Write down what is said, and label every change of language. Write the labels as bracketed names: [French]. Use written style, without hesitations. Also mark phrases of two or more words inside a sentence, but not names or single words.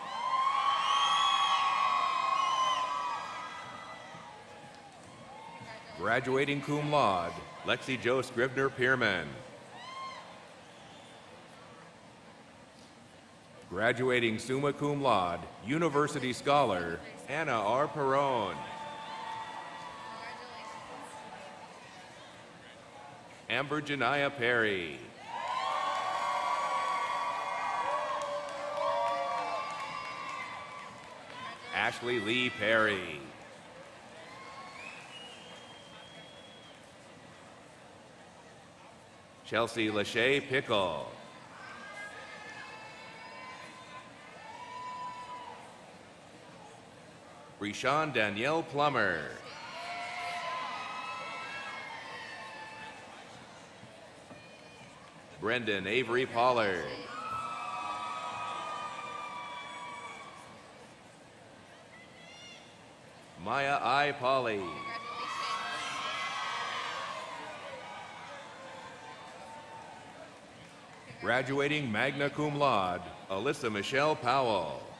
[English] Graduating [Latin] cum laude, [English] Lexi Jo Scribner Pierman. Graduating [Latin] summa cum laude, [English] University Scholar, Anna R. Perrone. Amber Janaya Perry. Ashley Lee Perry. Chelsea Lachey Pickle. Rishawn Danielle Plummer. Brendan Avery Pollard. Maya I. Polly. Graduating [Latin] magna cum laude, [English] Alyssa Michelle Powell.